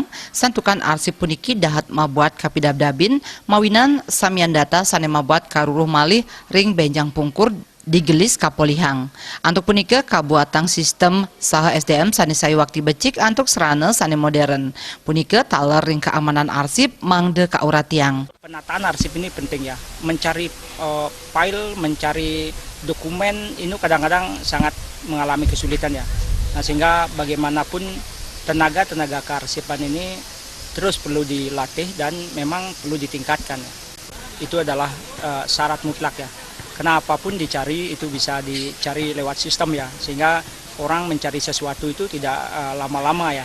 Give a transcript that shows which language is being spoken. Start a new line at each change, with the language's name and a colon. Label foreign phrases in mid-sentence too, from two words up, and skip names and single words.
Balinese: Santukan arsip puniki dahat mabuat kapidabdabin mawinan samian data sane mabuat karuruh malih ring benjang pungkur digelis kapolihang. Antuk punika kabuatang sistem saha SDM sane sayu waktu becik antuk serana sane modern. Punika taler ring keamanan arsip mangde kauratiang.
Indonesian: Penataan arsip ini penting ya. Mencari file, mencari dokumen ini kadang-kadang sangat mengalami kesulitan ya. Nah, sehingga bagaimanapun tenaga kearsipan ini terus perlu dilatih dan memang perlu ditingkatkan ya. Itu adalah syarat mutlak ya. Karena apapun dicari itu bisa dicari lewat sistem ya, sehingga orang mencari sesuatu itu tidak lama-lama ya.